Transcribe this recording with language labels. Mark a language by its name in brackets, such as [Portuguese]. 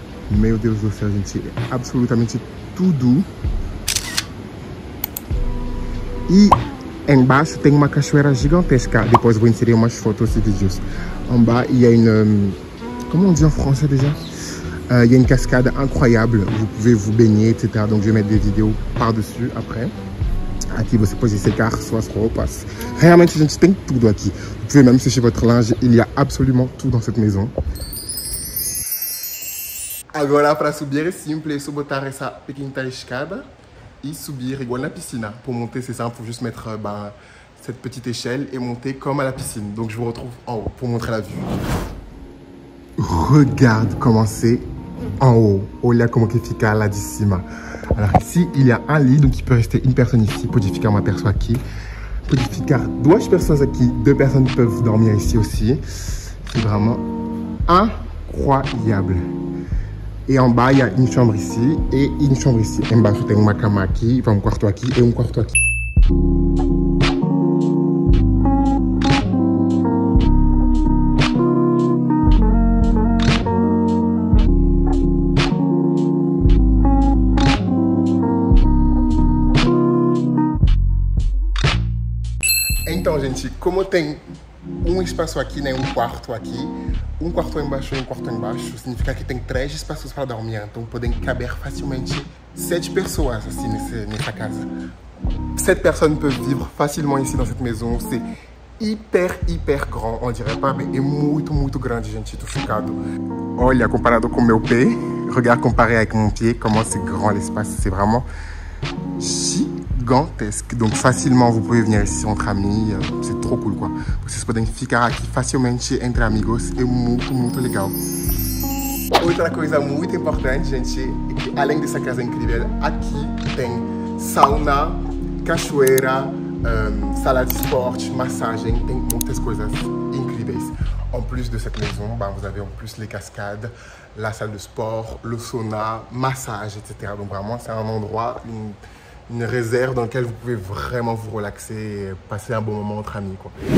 [Portuguese] Meu Deus do céu, gente, é absolutamente tudo. E embaixo tem uma cachoeira gigantesca. Depois eu vou insérer umas fotos e vídeos. [French] En bas, il y a une... Comment on dit en français déjà? Il y a une cascade incroyable. Vous pouvez vous baigner, etc. Donc je vais mettre des vidéos par-dessus après. [Portuguese] Aqui você pode secar suas roupas. Realmente, gente, tem tudo aqui. [French] Vous pouvez même sécher votre linge. Il y a absolument tout dans cette maison. [Portuguese] Agora, para subir é simples, é só botar essa pequena escada e subir igual na piscina. [French] Pour monter, c'est simple, faut juste mettre cette petite échelle et monter comme à la piscine. Donc, je vous retrouve en haut pour montrer la vue. Regarde comment c'est en haut. [Portuguese] Olha como que fica lá de cima. [French] Alors, ici, il y a un lit, donc il peut rester une personne ici. [Portuguese] Pode ficar uma pessoa aqui. Pode ficar duas pessoas aqui. [French] Deux personnes peuvent dormir ici aussi. C'est vraiment incroyable. Et en bas, il y a une chambre ici et une chambre ici. [Portuguese] Embaixo tem uma cama aqui, um quarto aqui e um quarto aqui. Então, gente, como tem um espaço aqui, né, um quarto embaixo e um quarto embaixo, significa que tem 3 espaços para dormir, então podem caber facilmente 7 pessoas assim nessa casa. [French] 7 personnes peuvent vivre facilement ici dans cette maison. C'est hyper grand, on dirait pas, mais [Portuguese] é muito grande, gente, tô chocado. Olha, comparado com meu pé, [French] regarde comparé avec mon pied, comment c'est grand l'espace, c'est vraiment gigantesque. Donc facilement vous pouvez venir ici entre amis, c'est trop cool quoi. [Portuguese] Vocês podem ficar aqui facilmente entre amigos, é muito legal. Outra coisa muito importante, gente, é que além dessa casa incrível, aqui tem sauna, cachoeira, sala de esporte, massagem, tem muitas coisas incríveis. [French] En plus de cette maison, vous avez en plus les cascades, la salle de sport, le sauna, massage, etc. Donc vraiment, c'est un endroit, une réserve dans laquelle vous pouvez vraiment vous relaxer et passer un bon moment entre amis, quoi.